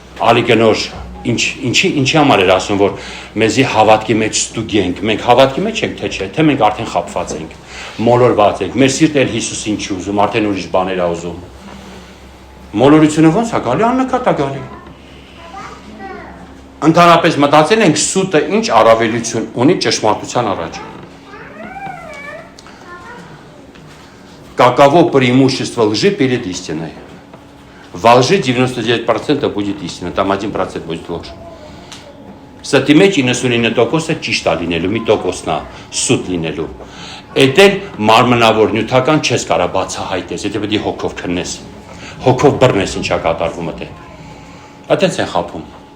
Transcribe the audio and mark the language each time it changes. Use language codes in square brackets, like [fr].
[hy] Ալիկը նոր ինչի համար էր ասում, որ մեզի հավատքի մեջ ստուգենք, մենք հավատքի մեջ ենք թե չէ, թե մենք արդեն խաբված ենք, մոլորված ենք, մեր սիրտը էլ Հիսուսին չի ուզում, արդեն ուրիշ բաներ է ուզում։ Մոլորությունը ո՞նց է գալի, աննկատ է գալի։ Ընդհանրապես մտածել ենք սուտը ինչ առավելություն ունի ճշմարտության առաջ։ [ru] Каково преимущество лжи перед истиной? Во лжи 99% будет истина, там 1% будет ложь. [hy] Ստի մեջ 99%-ը ճիշտ է լինելու, մի տոկոսն է սուտ լինելու։ Էդ էլ մարմնավոր նյութական չես կարա բացահայտես, եթե պետք է հոգով քննես, հոգով բռնես ինչա կատարվում է։ Այդտենց են խափում։